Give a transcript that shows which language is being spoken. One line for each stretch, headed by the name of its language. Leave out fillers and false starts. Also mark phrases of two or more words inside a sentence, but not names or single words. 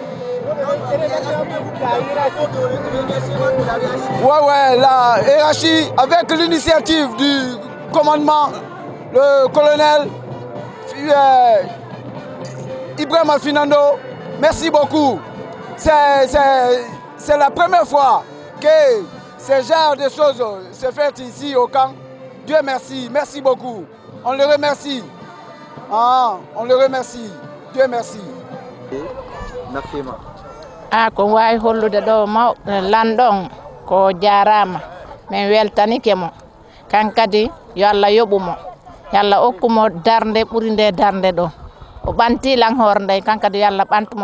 French: Ouais, la hiérarchie, avec l'initiative du commandement, le colonel Ibrahim Alfinando, merci beaucoup. C'est la première fois que ce genre de choses se fait ici au camp. Dieu merci, merci beaucoup. On le remercie. On le remercie. Dieu merci.
Fula: Ko wawi hollude ɗo landon ko jarama min weltanike mo kankadi yo Allah yoɓumo yo Allah hokkumo darde ɓuuri nde darde ɗo o ɓantilan hoore nden kankadi yo Allah ɓantumo